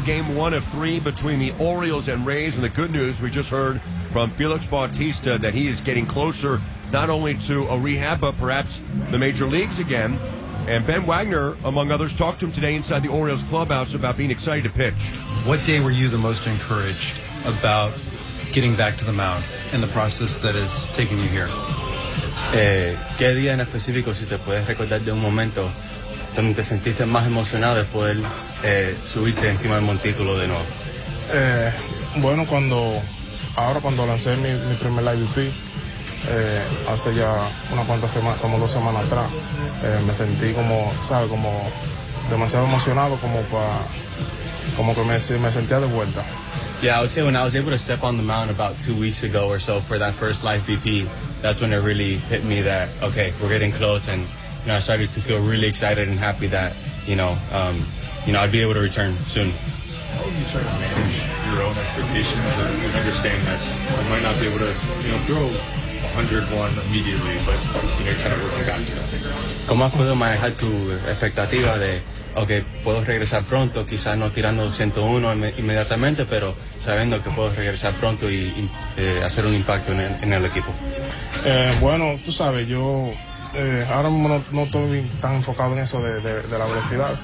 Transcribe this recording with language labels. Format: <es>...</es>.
<en>Game one of three between the Orioles and Rays. And the good news, we just heard from Felix Bautista that he is getting closer not only to a rehab, but perhaps the major leagues again. And Ben Wagner, among others, talked to him today inside the Orioles clubhouse about being excited to pitch. What day were you the most encouraged about getting back to the mound and the process that is taking you here?</en> <es>¿Qué día en específico, si te puedes recordar de un momento, donde te sentiste más emocionado de poder subirte encima del montículo de nuevo? Bueno, cuando lancé mi primer IVP, hace ya unas cuantas semanas, como dos semanas atrás, me sentí como, ¿sabes? Como demasiado emocionado, como que me sentía de vuelta.</es> <en>Yeah, I would say when I was able to step on the mound about 2 weeks ago or so for that first live BP, that's when it really hit me that, okay, we're getting close. And, you know, I started to feel really excited and happy that, you know, I'd be able to return soon. How have you tried to manage your own expectations and understand that you might not be able to, you know, throw 101 immediately, but you're kind of working back to that?</en> <es>¿Cómo has podido manejar tu expectativa de... Okay, puedo regresar pronto, quizás no tirando 101 inmediatamente, pero sabiendo que puedo regresar pronto y hacer un impacto en el equipo. Bueno, tú sabes, yo ahora mismo no estoy tan enfocado en eso de la velocidad.</es>